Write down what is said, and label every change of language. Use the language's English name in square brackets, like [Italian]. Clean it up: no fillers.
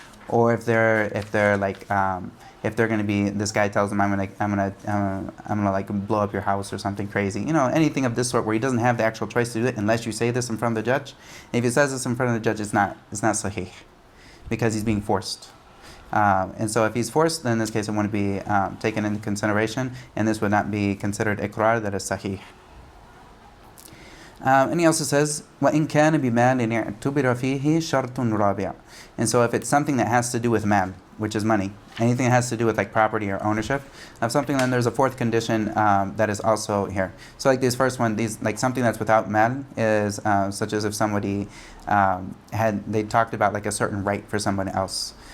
[English] or if they're like if they're going to be, this guy tells them, I'm gonna like blow up your house or something crazy, anything of this sort where he doesn't have the actual choice to do it unless you say this in front of the judge. And if he says this in front of the judge, it's not sahih, because he's being forced. And so if he's forced, then in this case it wouldn't be taken into consideration, and this would not be considered iqrar, that is sahih. And he also says, [Arabic] وَإِن كَانَ بِمَالٍ اعْتُبِرَ فِيهِ شَرْطٌ رَابِعٌ. [English] And so if it's something that has to do with mal, which is money, anything that has to do with like property or ownership of something, then there's a fourth condition that is also here. So like this first one, like something that's without mal is such as if somebody they talked about like a certain right for someone else.